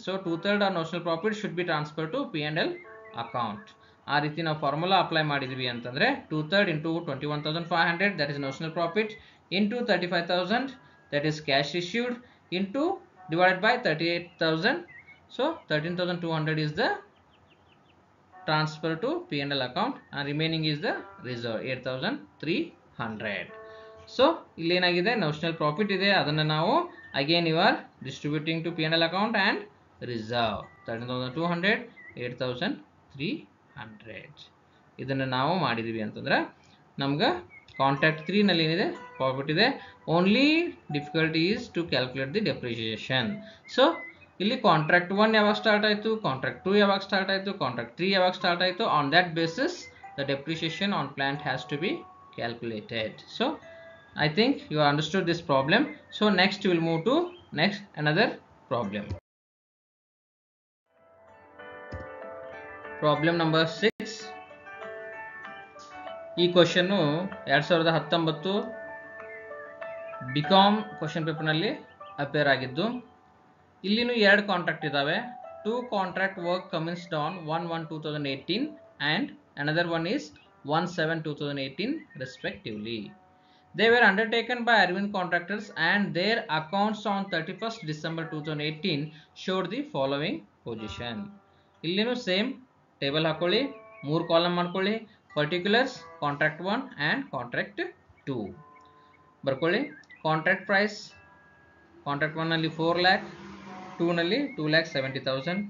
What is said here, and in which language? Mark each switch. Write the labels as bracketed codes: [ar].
[en] So 2/3 are notional profit should be transfer to P&L account. [kn] ಆ ರೀತಿ ನಾವು formula apply ಮಾಡಿದ್ವಿ ಅಂತಂದರೆ 2/3 into 21,500 [en] that is notional profit, [kn] into 35,000 [en] that is cash issued, into divided by 38,000. So 13,200 is the transfer to P&L account and remaining is the reserve 8,300. So [kn] ಇಲ್ಲಿ ಏನಾಗಿದೆ? [en] notional profit [kn] ಇದೆ, ಅದನ್ನು ನಾವು [en] again you are distributing to P&L account and reserve 13,200 8,300. [kn] ಇದನ್ನು ನಾವು ಮಾಡಿದೀವಿ ಅಂತಂದ್ರೆ ನಮ್ಗೆ ಕಾಂಟ್ರಾಕ್ಟ್ 3 ನಲ್ಲಿ ಏನಿದೆ? ಪ್ರಾಫಿಟ್ ಇದೆ. [en] Only difficulty is to calculate the depreciation. [kn] So ಇಲ್ಲಿ ಕಾಂಟ್ರಾಕ್ಟ್ 1 ಯಾವಾಗ ಸ್ಟಾರ್ಟ್ ಆಯಿತು, ಕಾಂಟ್ರಾಕ್ಟ್ 2 ಯಾವಾಗ ಸ್ಟಾರ್ಟ್ ಆಯಿತು, ಕಾಂಟ್ರಾಕ್ಟ್ 3 ಯಾವಾಗ ಸ್ಟಾರ್ಟ್ ಆಯಿತು, [en] On that basis the depreciation on plant has to be calculated. So I think you understood this problem. So next will move to next another problem. Problem number 6. [kn] ಈ question 2019 BCom question ಪೇಪರ್ನಲ್ಲಿ appear ಆಗಿದ್ದು. ಇಲ್ಲಿನೂ 2 contract ಇದ್ದಾವೆ. [en] 2 contract work commenced on 1/1/2018 and another one is 1/7/2018 respectively. They were undertaken by Arvind Contractors and their accounts on 31st December 2018 showed the following position. [kn] ಇಲ್ಲಿನೂ same table ಹಾಕೊಳ್ಳಿ, 3 column ಮಾಡ್ಕೊಳ್ಳಿ. [en] particulars contract 1 and contract 2 [kn] ಬರ್ಕೊಳ್ಳಿ. Contract price contract 1 ನಲ್ಲಿ 4 lakh, 2 ನಲ್ಲಿ 2,70,000.